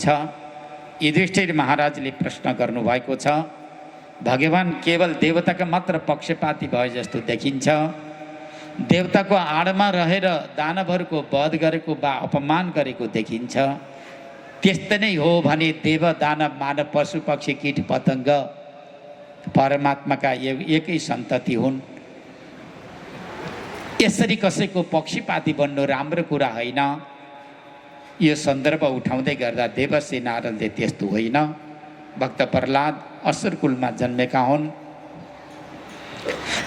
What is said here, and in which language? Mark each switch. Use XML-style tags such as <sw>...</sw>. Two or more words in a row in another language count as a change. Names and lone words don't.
<ne>युधिष्ठिर महाराजले प्रश्न गर्नुभएको छ, भगवान केवल देवताका मात्र पक्षपाती भए जस्तो देखिन्छ। देवताको आडमा रहेर दानवहरूको वध गरेको वा अपमान गरेको देखिन्छ। त्यस्तै नै हो भने देव दानव मानव पशु पक्षी कीट पतङ्ग परमात्माका एकै सन्तति हुन्। यसरी कसैको पक्षपाती बन्नु राम्रो कुरा होइन। यो सन्दर्भ उठाउँदै गर्दा देवर्षि नारदले त्यस्तो होइन, भक्त प्रह्लाद असुर कुलमा जन्मेका हुन्।</ne>